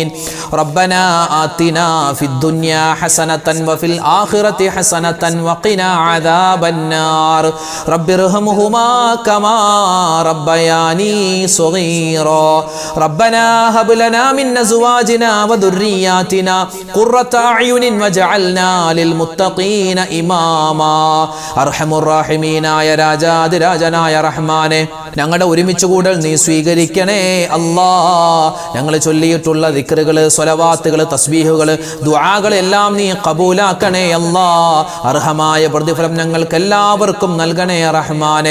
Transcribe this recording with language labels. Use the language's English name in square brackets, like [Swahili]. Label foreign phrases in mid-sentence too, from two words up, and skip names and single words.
[Arabic] ربنا آتنا في الدنيا حسنة وفي الآخرة حسنة وقنا عذاب النار. رب ارحمهما كما ربياني صغيرا. ربنا هب لنا من أزواجنا وذرياتنا قرة أعين وجعلنا للمتقين إماما. [Malayalam] അർഹമുർ റഹീമീനായ രാജാതിരാജനായ റഹ്മാനെ, ഞങ്ങളുടെ ഒരുമിച്ച് കൂടൽ നീ സ്വീകരിക്കണേ അല്ലാ. ഞങ്ങൾ ചൊല്ലിയിട്ടുള്ള ദിക്റുകൾ, സ്വലവാത്തുകൾ, തസ്ബീഹുകൾ, ദുആകൾ എല്ലാം നീ കബൂലാക്കണേ അല്ലാ. അർഹമായ പ്രതിഫലം ഞങ്ങൾക്ക് എല്ലാവർക്കും നൽകണേ റഹ്മാനെ.